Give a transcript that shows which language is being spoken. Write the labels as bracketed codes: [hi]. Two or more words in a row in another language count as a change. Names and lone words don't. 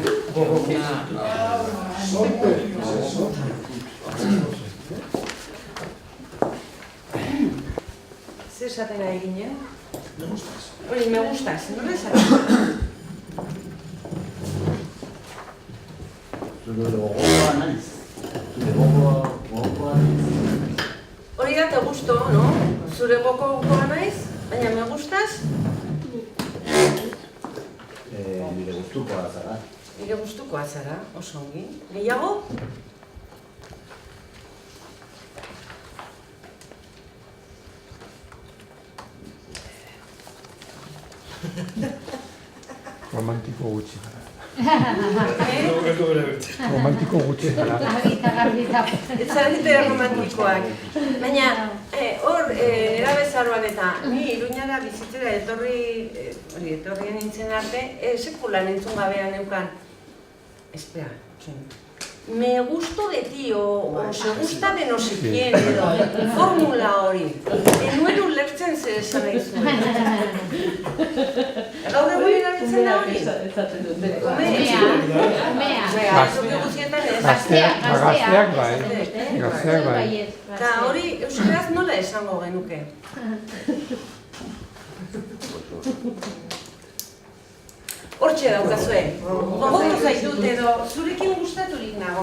[eu] Zer esaten ari ginen? [es] Me gustas. [eu] Hori, [es] me gustas, [eu] nola esaten? Zure gogoa naiz. Zure gogoa naiz. Hori da [es] te gusto, no? [eu] Zure gogoa naiz, baina [es] me gustas? [eu] Nire gustukoa zara. Nire gustukoa zara, oso ongi. Gehiago? Romantiko gutxi gara. Eh? Romantiko gutxi gara. Ez zarete romantikoak. Baina, hor, erabezaroan eta ni Iruñara bizitzera etorrien nintzen arte, sekulan entzun gabean neukan. [es] Espera, me gusto de ti, o se gusta de no sé quién, [eu] edo, formula hori. Enuen ulertzen zer esan nahi zuen. Gaur egun erabiltzen da hori? Gazteak bai. Gazteak bai. Eta hori euskaraz nola esango genuke? Hortxe daukazue, gogotu zaitut edo zurekin gustaturik nago.